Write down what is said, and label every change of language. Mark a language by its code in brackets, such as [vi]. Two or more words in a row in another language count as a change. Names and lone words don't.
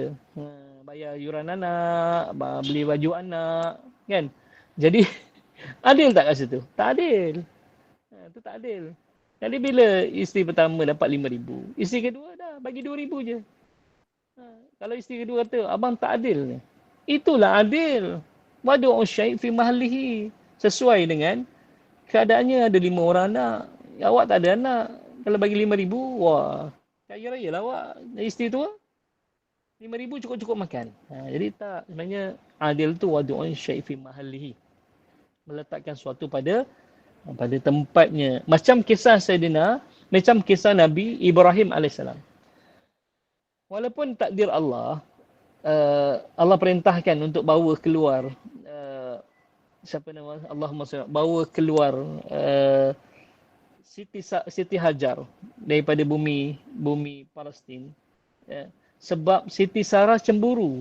[ms] Bayar yuran anak, beli baju anak kan. Jadi adil tak kat situ? Tak adil. Itu tak adil. Jadi bila isteri pertama dapat 5,000, isteri kedua dah bagi 2,000 je. Kalau isteri kedua kata, abang tak adil ni. Itulah adil. [ar] وضع الشيء في محله. [ms] Sesuai dengan keadaannya, ada 5 orang anak. Awak tak ada anak. Kalau bagi 5,000, wah, kaya raya lah awak. Isteri tua, 5,000 cukup-cukup makan. Jadi tak, sebenarnya adil tu [ar] وضع الشيء في محله. [ms] Meletakkan sesuatu pada tempatnya. Macam kisah Nabi Ibrahim AS. Walaupun takdir Allah, Allah perintahkan untuk bawa keluar bawa keluar Siti Hajar daripada bumi Palestin, sebab Siti Sarah cemburu.